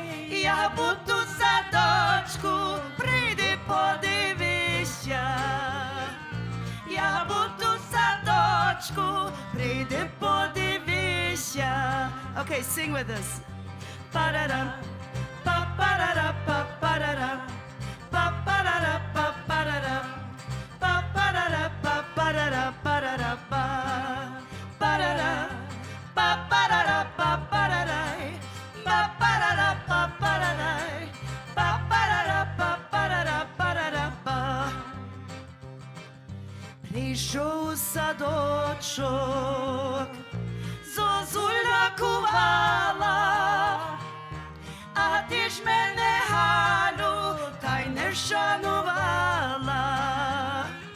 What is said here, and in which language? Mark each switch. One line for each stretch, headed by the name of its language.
Ukrainian: Я буду в садочку, прийди подивися. Я буду в садочку, прийди подивися.
English: Okay, sing with us. Ba-da-dum, ba-ba-da-da, ba-ba-da-dum, ba-ba-da-da, ba-ba-da-dum, ba-ba-da-da, ba-ba-da-da, ba-da-da, ba. Ba-da-da, ba-ba-da-da, ba-ba-da-da, ba-ba-da-da, ba-ba-da-da, ba-ba-da-da, ba-ba-da-da, ba-da-da, ba.
Ukrainian: Прийшов у садочок, зозуля кувала, а ти ж мене, Галю, та й не шанувала.